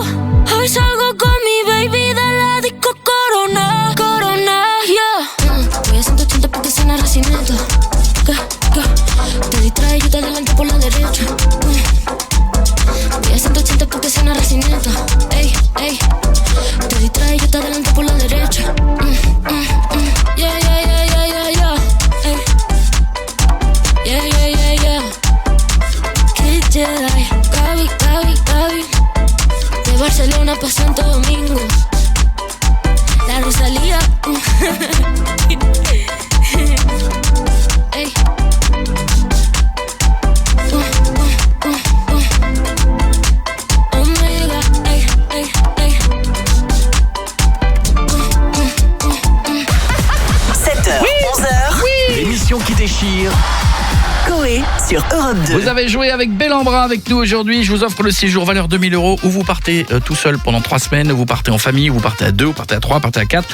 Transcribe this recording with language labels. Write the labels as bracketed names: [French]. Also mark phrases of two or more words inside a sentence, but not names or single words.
[Spanish] Hoy salgo con mi baby de la disco Corona. Corona, yeah. Voy a 180 porque suena racimiento. Te distrae, yo te adelanto por la derecha. Voy a 180 porque suena racimiento. Ey, ey. Te distrae, yo te adelanto por la derecha. Yeah, yeah, yeah, yeah, yeah, yeah. Ey. Yeah, yeah, yeah, yeah. Kid Jedi, Gaby, Gaby, Gaby. De Barcelona pa' Santo Domingo. La Rosalía. Ey. Omega, ey, ey, ey. [French] 7h, 11h. L'émission qui déchire. Coé sur Europe 2. Vous avez joué avec Bellambra avec nous aujourd'hui. Je vous offre le séjour valeur 2000 € où vous partez tout seul pendant 3 semaines, vous partez en famille, vous partez à 2, vous partez à 3, vous partez à 4.